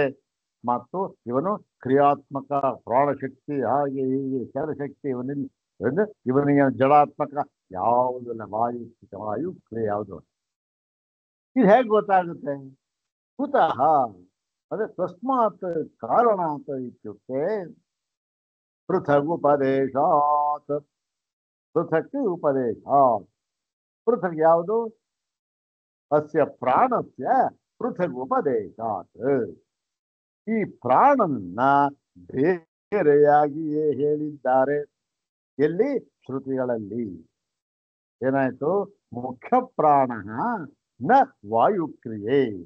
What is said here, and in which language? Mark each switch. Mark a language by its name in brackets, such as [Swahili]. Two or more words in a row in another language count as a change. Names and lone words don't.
[Kannada] ಮತ್ತು ಇವನು ಕ್ರಿಯಾತ್ಮಕ ಪ್ರಾಣಶಕ್ತಿ, ಹಾಗೆ ಹೀಗೆ ಚಲಶಕ್ತಿ ಇವನಿಗೆ ಜಡಾತ್ಮಕ ಯಾವುದಲ್ಲ. ವಾಯು ಕ್ರಿಯೆ ಯಾವುದು? ಇದು ಹೇಗೆ ಗೊತ್ತಾಗುತ್ತೆ? [Sanskrit] ಕುತಃ ಅದೇ ತಸ್ಮಾತ್ [Kannada] ಕಾರಣ ಅಂತ [Sanskrit] ಇತ್ಯುಕ್ತೆ ಪೃಥಗುಪದೇಶಾತ್. ಪೃಥಕ್ ಉಪದೇಶಾತ್. ಪೃಥಕ್ ಯಾವುದು? ಅಸ್ಯ ಪ್ರಾಣಸ್ಯ ಪೃಥಗುಪದೇಶಾತ್. [Kannada] ಈ ಪ್ರಾಣನನ್ನ ಬೇರೆಯಾಗಿಯೇ ಹೇಳಿದ್ದಾರೆ. ಎಲ್ಲಿ? ಶ್ರುತಿಗಳಲ್ಲಿ. ಏನಾಯ್ತು? [Sanskrit] ಮುಖ್ಯ ಪ್ರಾಣ ನ ವಾಯುಕ್ರಿಯೆ.